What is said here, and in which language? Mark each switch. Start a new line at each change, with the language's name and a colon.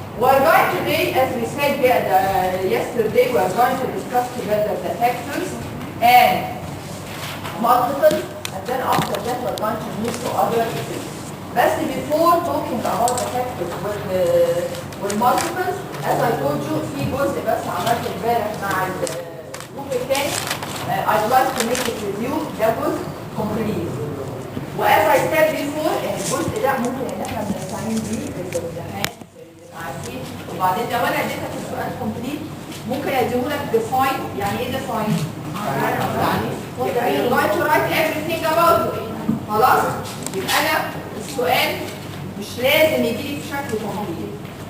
English: We're going today, as we said yesterday, we're going to discuss together the factors and multiples, and then after that we're going to move to other things. But before talking about the factors with multiples, as I told you,
Arabic: في جزء بس عملته امبارح مع الجروب الثاني.
English: I'd like to make it with you.
Arabic: ده جزء complete. و
English: as I said before
Arabic: ان الجزء ده ممكن ان احنا بنستعين بيه في الامتحان عارفين. وبعدين لو انا اديتك السؤال complete ممكن اديهولك define. يعني ايه
English: define؟
Arabic: يعني
English: you're going to write everything about it.
Arabic: خلاص؟ يبقى انا السؤال مش لازم يجيلي في شكل complete.